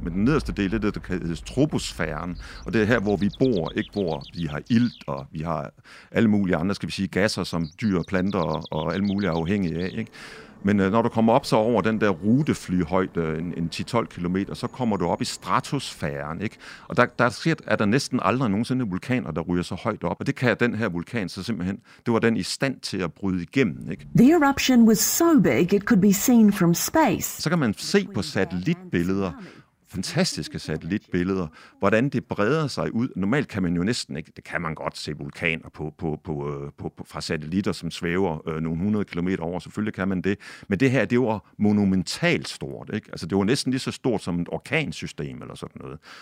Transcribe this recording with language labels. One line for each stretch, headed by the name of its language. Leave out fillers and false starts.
Danish: Men den nederste del er det, der kaldes troposfæren. Og det er her, hvor vi bor, ikke, hvor vi har ilt, og vi har alle mulige andre, skal vi sige, gasser, som dyr og planter og alle mulige er afhængige af, ikke? Men når du kommer op så over den der ruteflyhøjde, en 10-12 km, så kommer du op i stratosfæren, ikke? Og der er næsten aldrig nogensinde vulkaner, der ryger så højt op. Og det kan den her vulkan så simpelthen, det var den i stand til at bryde igennem, ikke?
English: The eruption was so big it could be seen from space.
Danish: Så kan man se på satellitbilleder, fantastiske satellitbilleder, hvordan det breder sig ud. Normalt kan man jo næsten ikke, det kan man godt se vulkaner fra satellitter, som svæver nogle 100 km over, selvfølgelig kan man det. Men det her, det var monumentalt stort, ikke? Altså, det var næsten lige så stort som et orkansystem eller sådan noget.